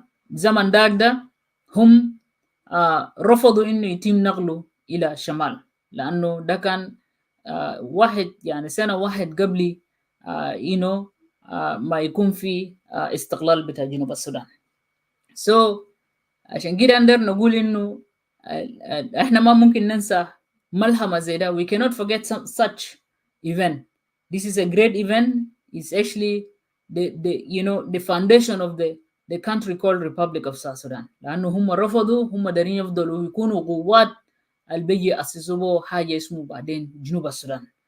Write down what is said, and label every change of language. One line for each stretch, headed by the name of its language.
Arabic: زمن داك ده هم رفضوا إنه يتم نقله إلى الشمال لأنه ده كان واحد يعني سنة واحد قبل إنه ما يكون في استقلال بتاع جنوب السودان. عشان كده نقدر نقول إنه إحنا ما ممكن ننسى ملحمة زي ده.
English: We cannot forget such event. This is a great event. It's actually the foundation of the country called Republic of South Sudan.
Arabic: لأنه هم رفضوا هم دارين يفضلوا يكونوا قوات البيجي أسسوا حاجة اسمه بعدين جنوب السودان.